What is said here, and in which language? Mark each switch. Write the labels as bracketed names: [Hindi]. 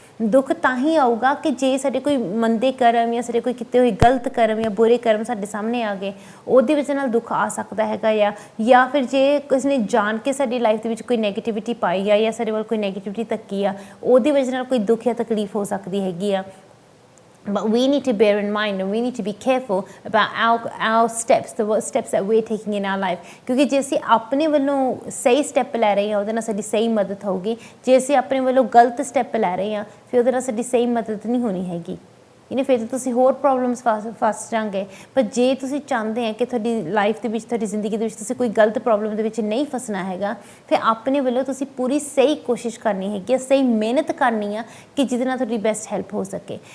[Punjabi] ਦੁੱਖ ਤਾਂ ਹੀ ਆਊਗਾ ਕਿ ਜੇ ਸਾਡੇ ਕੋਈ ਮੰਦੇ ਕਰਮ ਜਾਂ ਸਾਡੇ ਕੋਈ ਕੀਤੇ ਹੋਏ ਗਲਤ ਕਰਮ ਜਾਂ ਬੁਰੇ ਕਰਮ ਸਾਡੇ ਸਾਹਮਣੇ ਆ ਗਏ, ਉਹਦੀ ਵਜ੍ਹਾ ਨਾਲ ਦੁੱਖ ਆ ਸਕਦਾ ਹੈਗਾ ਜਾਂ ਫਿਰ ਜੇ ਕਿਸੇ ਨੇ ਜਾਣ ਕੇ ਸਾਡੀ ਲਾਈਫ ਦੇ ਵਿੱਚ ਕੋਈ ਨੈਗੇਟਿਵਿਟੀ ਪਾਈ ਆ ਜਾਂ ਸਾਡੇ ਵੱਲ ਕੋਈ ਨੈਗੇਟਿਵਿਟੀ ਧੱਕੀ ਆ, ਉਹਦੀ ਵਜ੍ਹਾ ਨਾਲ ਕੋਈ ਦੁੱਖ ਜਾਂ ਤਕਲੀਫ ਹੋ ਸਕਦੀ ਹੈਗੀ ਆ। [English] But we need to bear in mind and we need to be careful about our steps, the steps that we're taking in our life, [Punjabi] ਕਿਉਂਕਿ ਜੇ ਅਸੀਂ ਆਪਣੇ ਵੱਲੋਂ ਸਹੀ ਸਟੈਪ ਲੈ ਰਹੇ ਹਾਂ ਉਹਦੇ ਨਾਲ ਸਾਡੀ ਸਹੀ ਮਦਦ ਹੋਊਗੀ। ਜੇ ਅਸੀਂ ਆਪਣੇ ਵੱਲੋਂ ਗਲਤ ਸਟੈਪ ਲੈ ਰਹੇ ਹਾਂ ਫਿਰ ਉਹਦੇ ਨਾਲ ਸਾਡੀ ਸਹੀ ਮਦਦ ਨਹੀਂ ਹੋਣੀ ਹੈਗੀ। ਫਿਰ ਤਾਂ ਤੁਸੀਂ ਹੋਰ ਪ੍ਰੋਬਲਮਸ ਫਸ ਜਾਓਗੇ। ਪਰ ਜੇ ਤੁਸੀਂ ਚਾਹੁੰਦੇ ਆ ਕਿ ਤੁਹਾਡੀ ਲਾਈਫ ਦੇ ਵਿੱਚ, ਤੁਹਾਡੀ ਜ਼ਿੰਦਗੀ ਦੇ ਵਿੱਚ ਤੁਸੀਂ ਕੋਈ ਗਲਤ ਪ੍ਰੋਬਲਮ ਦੇ ਵਿੱਚ ਨਹੀਂ ਫਸਣਾ ਹੈਗਾ, ਫਿਰ ਆਪਣੇ ਵੱਲੋਂ ਤੁਸੀਂ ਪੂਰੀ ਸਹੀ ਕੋਸ਼ਿਸ਼ ਕਰਨੀ ਹੈਗੀ, ਸਹੀ ਮਿਹਨਤ ਕਰਨੀ ਆ ਕਿ ਜਿਹਦੇ ਨਾਲ ਤੁਹਾਡੀ ਬੈਸਟ ਹੈਲਪ ਹੋ ਸਕੇ।